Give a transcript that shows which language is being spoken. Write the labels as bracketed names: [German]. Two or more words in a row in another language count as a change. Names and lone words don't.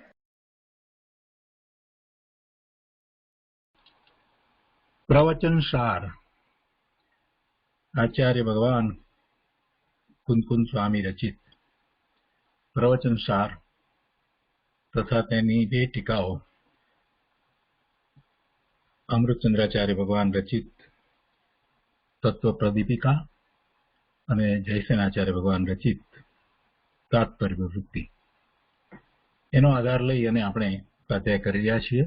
[Gujarati] પ્રવચન સાર આચાર્ય ભગવાન કુંદકુંદ સ્વામી રચિત પ્રવચન સાર તથા તેની બે ટીકાઓ અમૃતચંદ્રાચાર્ય ભગવાન રચિત તત્વ પ્રદીપિકા અને જયસેનાચાર્ય ભગવાન રચિત તાત્પર્ય વૃત્તિ એનો આધાર લઈ અને આપણે સ્વાધ્યાય કરી રહ્યા છીએ.